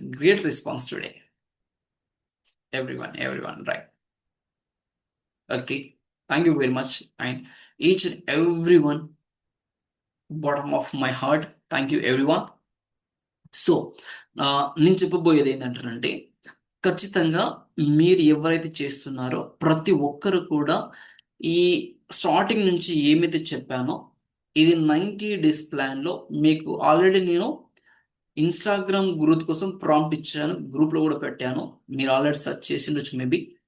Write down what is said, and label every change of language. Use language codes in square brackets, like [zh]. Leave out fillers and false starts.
[en] Great response today everyone, right? Okay, thank you very much, and each and everyone, bottom of my heart, thank you everyone. [te] So నేను చెప్పబోయేది ఏంటంటే ఖచ్చితంగా మీరు ఎవరైతే చేస్తున్నారో ప్రతి ఒక్కరు కూడా ఈ స్టార్టింగ్ నుంచి ఏమైతే చెప్పానో ఇది 90 డేస్ ప్లాన్లో మీకు ఆల్రెడీ నేను ఇన్స్టాగ్రామ్ గ్రోత్ కోసం ప్రాంప్ట్ ఇచ్చాను, గ్రూప్లో కూడా పెట్టాను, మీరు ఆల్రెడీ సెర్చ్ చేసి ఉండొచ్చు మేబీ.